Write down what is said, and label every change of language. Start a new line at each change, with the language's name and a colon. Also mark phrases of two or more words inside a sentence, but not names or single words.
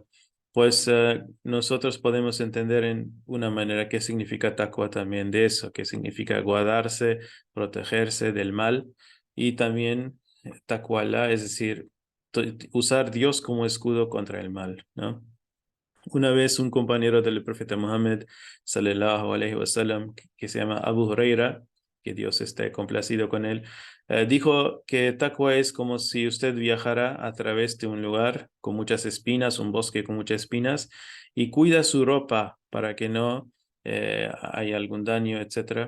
Spanish: Pues nosotros podemos entender en una manera qué significa taqwa también de eso, que significa guardarse, protegerse del mal y también taqwallah, es decir, usar Dios como escudo contra el mal, ¿no? Una vez un compañero del profeta Muhammad,
Arabic: صلى الله عليه وسلم,
Spanish: que se llama Abu Huraira, que Dios esté complacido con él, dijo que taqwa es como si usted viajara a través de un lugar con muchas espinas, un bosque con muchas espinas, y cuida su ropa para que no haya algún daño, etcétera.